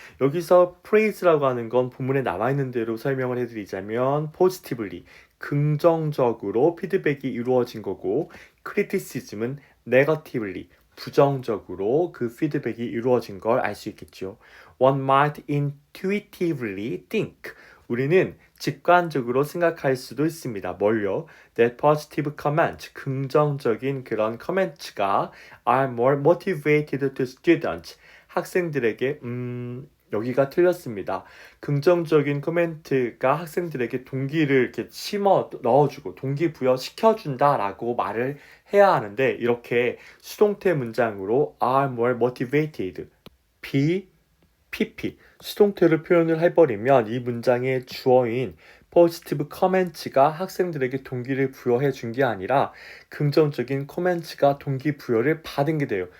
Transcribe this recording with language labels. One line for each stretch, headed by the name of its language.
Korean: 여기서 praise라고 하는 건 본문에 나와 있는 대로 설명을 해드리자면 positively, 긍정적으로 피드백이 이루어진 거고, criticism은 negatively, 부정적으로 그 피드백이 이루어진 걸 알 수 있겠죠.
English: One might intuitively think,
Korean: 우리는 직관적으로 생각할 수도 있습니다. 뭘요?
English: That positive comments,
Korean: 긍정적인 그런
English: comments가 are more motivated to students,
Korean: 학생들에게 여기가 틀렸습니다. 긍정적인 코멘트가 학생들에게 동기를 이렇게 심어 넣어주고 동기부여 시켜준다라고 말을 해야 하는데, 이렇게 수동태 문장으로
English: are more motivated,
Korean: PP, 수동태로 표현을 해버리면 이 문장의 주어인 positive comment가 학생들에게 동기를 부여해 준 게 아니라 긍정적인 코멘트가 동기부여를 받은 게 돼요.